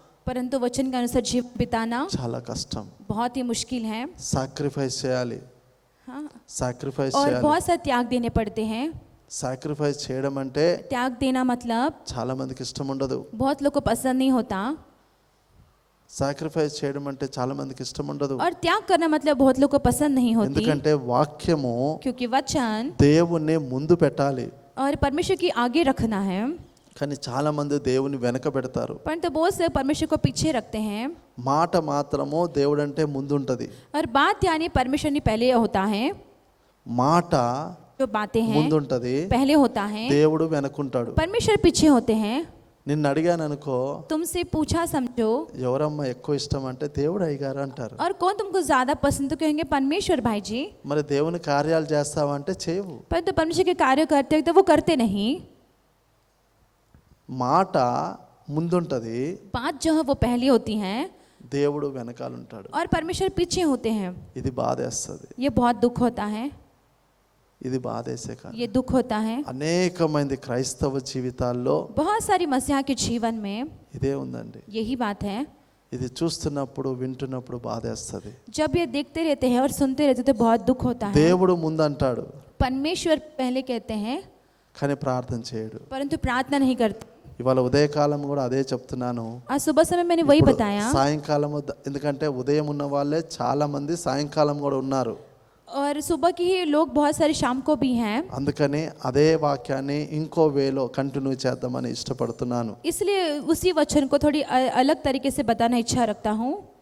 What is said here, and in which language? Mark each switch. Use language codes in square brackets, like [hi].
[hi] परंतु वचन के अनुसार जीवन बिताना [te] చాలా కష్టం. [hi] बहुत ही मुश्किल है. [te] సాక్రిఫైస్ చేయాలి. [hi] हाँ. [te] సాక్రిఫైస్ [hi] और [te] చేయాలి. [hi] बहुत सा त्याग देने पड़ते हैं. [te] సాక్రిఫైస్ చేయడం అంటే [hi] त्याग देना मतलब [te] చాలా మందికి ఇష్టం ఉండదు. [hi] बहुत लोग को पसंद नहीं होता. [te] సాక్రిఫైస్ చేయడం అంటే చాలా మందికి ఇష్టం ఉండదు. [hi] और त्याग करना मतलब बहुत लोग को पसंद नहीं होती. [te] ఎందుకంటే వాక్యము [hi] क्योंकि वचन [te] దేవుణ్ణి ముందు పెట్టాలి, [hi] और परमेश्वर की आगे रखना है. [te] కానీ చాలా మంది దేవుని వెనక పెడతారు. [hi] परंतु बहुत से परमेश्वर को पीछे रखते हैं. [te] మాట మాత్రము దేవుడు అంటే ముందు ఉంటది. [hi] और बात यानी परमेश्वर ने पहले होता है. [te] మాట [hi] जो बातें हैं [te] ముందు ఉంటది, [hi] पहले होता है. [te] దేవుడు వెనకుంటాడు. [hi] परमेश्वर पीछे होते हैं. [te] నిన్ను అడిగాను అనుకో, [hi] तुमसे पूछा समझो [te] ఎవరమ్మా ఎక్కువ ఇష్టం అంటే దేవుడు అయ్యగారు అంటారు. [hi] और कौन तुमको ज्यादा पसंद, तो कहेंगे परमेश्वर भाई जी. [te] మరి దేవుని కార్యాలు చేస్తావంటే చేయవు. [hi] परंतु परमेश्वर के कार्य करते हैं तो वो करते नहीं. [te] మాట ముందుంటది, [hi] बात जो है वो पहली होती है [te] దేవుడు వెనకాల ఉంటాడు. [hi] और परमेश्वर पीछे होते हैं. [te] ఇది బాధేస్తుంది, [hi] ये बहुत दुख होता है. [te] ఇది బాధేసే కాదు. [hi] ये दुख होता है. [te] అనేక మంది క్రైస్తవ జీవితాల్లో [hi] बहुत सारी मसीहा के जीवन में [te] ఇదే ఉందండి. [hi] यही बात है. [te] ఇది చూస్తున్నప్పుడు వింటున్నప్పుడు బాధేస్తుంది. [hi] जब ये देखते रहते हैं और सुनते रहते तो बहुत दुख होता है. [te] దేవుడు ముందంటాడు, [hi] परमेश्वर पहले कहते हैं [te] కానీ ప్రార్థన చేయడు. [hi] परंतु प्रार्थना नहीं करते. [te] ఇవాళ ఉదయకాలం కూడా అదే చెప్తున్నాను. [hi] आज सुबह समय मैंने वही [te] ఇప్పుడు [hi] बताया. [te] సాయంకాలం ఎందుకంటే ఉదయం ఉన్న వాళ్ళే చాలా మంది సాయంకాలం కూడా ఉన్నారు. [hi] और सुबह की ही लोग बहुत सारे शाम को भी हैं. [te] అందుకని అదే వాక్యాన్ని ఇంకో వేలో కంటిన్యూ చేద్దామని ఇష్టపడుతున్నాను. [hi] इसलिए उसी वचन को थोड़ी अलग तरीके से बताना इच्छा रखता हूँ.